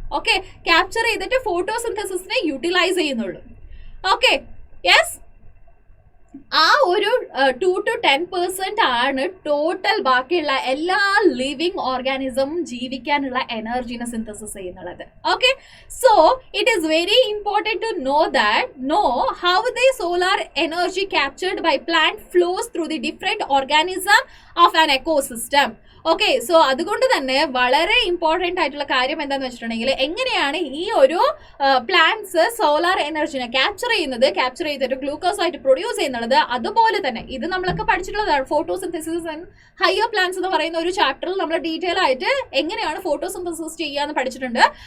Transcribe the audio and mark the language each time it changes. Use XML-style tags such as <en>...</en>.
<ml>Okay, capture ചെയ്തിട്ട് ഫോട്ടോസിന്തസിസിനെ utilise ചെയ്യുന്നുള്ളൂ. Okay, yes, ആ ഒരു 2 to 10% ആണ് ടോട്ടൽ ബാക്കിയുള്ള എല്ലാ ലിവിങ് ഓർഗാനിസമും ജീവിക്കാനുള്ള എനർജീനെ synthesis ചെയ്യുന്നുള്ളത്.</ml> <en>Okay, so it is very important to know how the solar energy captured by plant flows through the different organism of an ecosystem.</en> <ml>Okay, so അതുകൊണ്ട് തന്നെ വളരെ important ആയിട്ടുള്ള കാര്യം എന്താന്ന് വെച്ചിട്ടുണ്ടെങ്കിൽ എങ്ങനെയാണ് ഈ ഒരു പ്ലാന്റ്സ് സോളാർ എനർജിനെ ക്യാപ്ചർ ചെയ്തിട്ട് ഗ്ലൂക്കോസ് ആയിട്ട് പ്രൊഡ്യൂസ് ചെയ്യുന്നത്. അതുപോലെ തന്നെ ഇത് നമ്മളൊക്കെ പഠിച്ചിട്ടുള്ളതാണ്. ഫോട്ടോസിന്തസിസ് ആൻഡ് ഹയർ പ്ലാന്റ്സ് എന്ന് പറയുന്ന ഒരു ചാപ്റ്ററിൽ നമ്മൾ ഡീറ്റെയിൽ ആയിട്ട് എങ്ങനെയാണ് ഫോട്ടോസിന്തസിസ് ചെയ്യാന്ന് പഠിച്ചിട്ടുണ്ട്.</ml>